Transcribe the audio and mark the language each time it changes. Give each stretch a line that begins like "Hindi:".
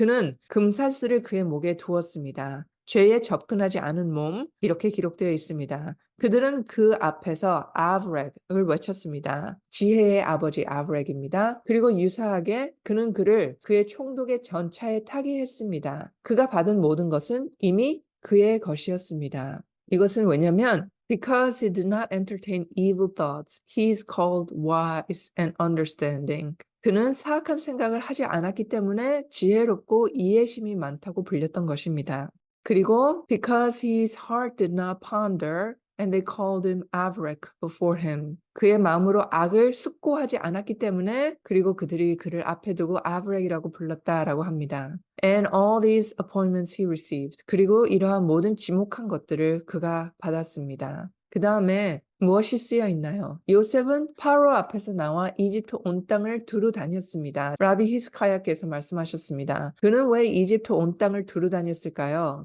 Korean: 그는 금사슬을 그의 목에 두었습니다. 죄에 접근하지 않은 몸, 이렇게 기록되어 있습니다. 그들은 그 앞에서 아브렉을 외쳤습니다. 지혜의 아버지 아브렉입니다. 그리고 유사하게 그는 그를 그의 총독의 전차에 타게 했습니다. 그가 받은 모든 것은 이미 그의 것이었습니다. 이것은 왜냐면
English: Because he did not entertain evil thoughts, he is called wise and understanding.
Korean: 그는 사악한 생각을 하지 않았기 때문에 지혜롭고 이해심이 많다고 불렸던 것입니다. 그리고
English: because his heart did not ponder and they called him Avrek before him.
Korean: 그의 마음으로 악을 숙고하지 않았기 때문에 그리고 그들이 그를 앞에 두고 아브렉이라고 불렀다라고 합니다.
English: And all these appointments he received.
Korean: 그리고 이러한 모든 지목한 것들을 그가 받았습니다. 그 다음에 무엇이 쓰여 있나요? 요셉은 파로 앞에서 나와 이집트 온 땅을 두루 다녔습니다. 라비 히스카야께서 말씀하셨습니다. 그는 왜 이집트 온 땅을 두루 다녔을까요?